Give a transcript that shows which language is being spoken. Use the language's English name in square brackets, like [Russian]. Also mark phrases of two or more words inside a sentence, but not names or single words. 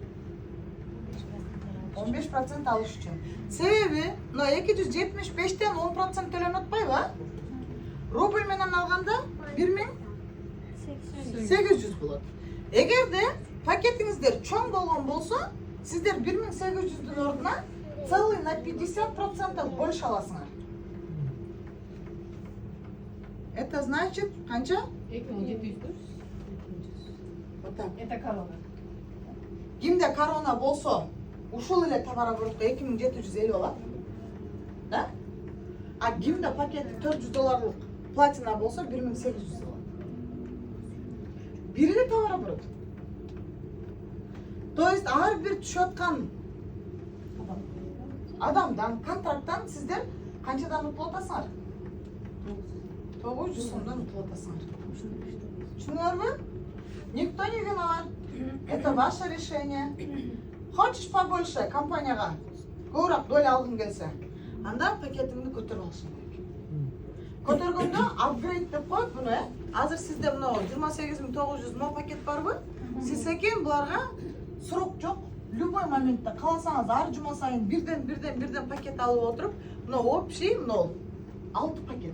[Kyrgyz] 15% алыш үчүн. Себеби, но 275тен 10% төлөнүп атпайбы? Рубль менен алганда 1800 болот. Эгерде пакетиңиздер чоң болгон болсо, сиздер 1800дүн ордуна [Russian] целый на 50% больше [Kyrgyz] аласыңар. [Russian] Это значит, канча? 2700. Вот так. Это корона. [Kyrgyz] Кимде корона болсо, ушул эле товар оборотко 2750 алат. Да? А кимде пакети $400 платина болсо 1800 алат. Бир эле товар оборот. [Russian] То есть [Kyrgyz] ар бир түшүп аткан адамдан, контракттан сиздер канчадан утулуп атасыңар? 900 сомдон утулуп атасыңар. Түшүнүңөрбү? [Russian] Никто не виноват. Это ваше решение. Хочешь побольше [Kyrgyz] компанияга көбүрөөк доля алгың келсе, анда пакетиңди көтөрүп алышың керек. Көтөргөндө апгрейд деп коет буну, Азыр сизде мына 28900 мына пакет барбы? Сиз экен буларга срок жок. Любой моментте кааласаңыз ар жума сайын бирден пакет алып отуруп, мына общий мына 6 пакет.